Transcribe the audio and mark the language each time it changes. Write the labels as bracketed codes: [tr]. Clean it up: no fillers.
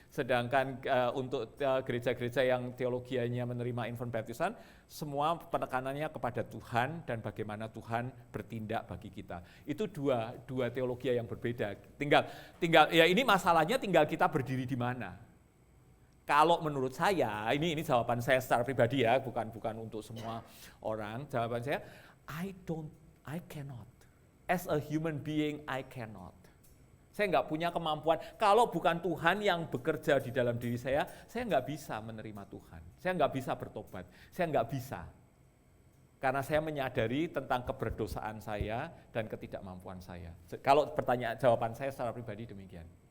[id] Sedangkan untuk gereja-gereja yang teologianya menerima infant baptism, semua penekanannya kepada Tuhan dan bagaimana Tuhan bertindak bagi kita. Itu dua teologi yang berbeda. Tinggal ya ini masalahnya tinggal kita berdiri di mana. Kalau menurut saya, ini jawaban saya secara pribadi ya, bukan untuk semua orang. Jawaban saya, [en] I cannot. As a human being, I cannot. [id] Saya nggak punya kemampuan. Kalau bukan Tuhan yang bekerja di dalam diri saya nggak bisa menerima Tuhan. Saya nggak bisa bertobat. Saya nggak bisa. Karena saya menyadari tentang keberdosaan saya dan ketidakmampuan saya. Kalau jawaban saya secara pribadi demikian.